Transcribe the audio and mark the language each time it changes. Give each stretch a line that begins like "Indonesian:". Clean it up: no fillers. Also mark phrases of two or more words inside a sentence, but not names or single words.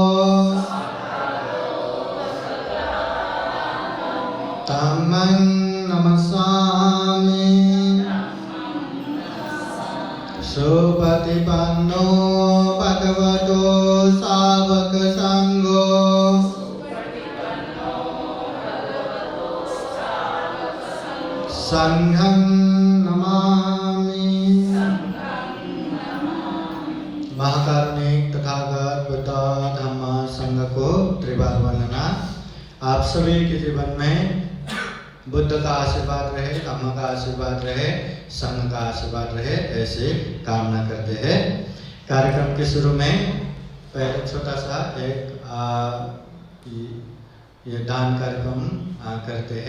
Pali: धम्मं नमस्सामि सुपतिपन्नो भगवतो सावक संघो संघं नमामि।
Hindi: महाकारुणिक तथागत बुद्ध धम्म संघ को त्रिवार वंदना। आप सभी के जीवन में बुद्ध का आशीर्वाद रहे, धम्म का आशीर्वाद रहे, संघ का आशीर्वाद रहे, ऐसे कामना करते हैं। कार्यक्रम के शुरू में पहले छोटा सा एक ये दान कार्यक्रम करते हैं।